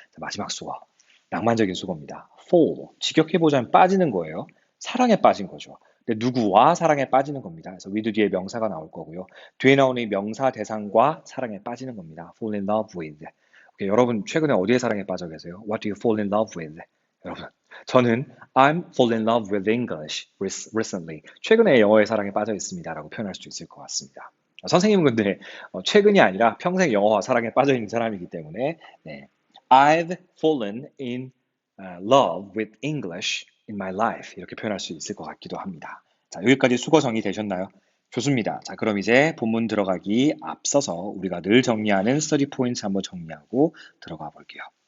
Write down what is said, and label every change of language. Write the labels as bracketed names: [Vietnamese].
[Korean] 자, 마지막 수거. 낭만적인 수거입니다. fall. 직역해보자면 빠지는 거예요. 사랑에 빠진 거죠. 근데 누구와 사랑에 빠지는 겁니다. 그래서 with 뒤에 명사가 나올 거고요. 뒤에 나오는 이 명사 대상과 사랑에 빠지는 겁니다. [English] fall in love with. [Korean] 오케이, 여러분 최근에 어디에 사랑에 빠져 계세요? [English] What do you fall in love with? [Korean] 여러분, 저는 [English] I'm fall in love with English recently. [Korean] 최근에 영어에 사랑에 빠져 있습니다라고 표현할 수 있을 것 같습니다. 선생님은 근데 최근이 아니라 평생 영어와 사랑에 빠져 있는 사람이기 때문에 네, [English] I've fallen in love with English in my life [Korean] 이렇게 표현할 수 있을 것 같기도 합니다. 자, 여기까지 수거 정리되셨나요? 좋습니다. 자, 그럼 이제 본문 들어가기 앞서서 우리가 늘 정리하는 스터디 포인트 한번 정리하고 들어가 볼게요.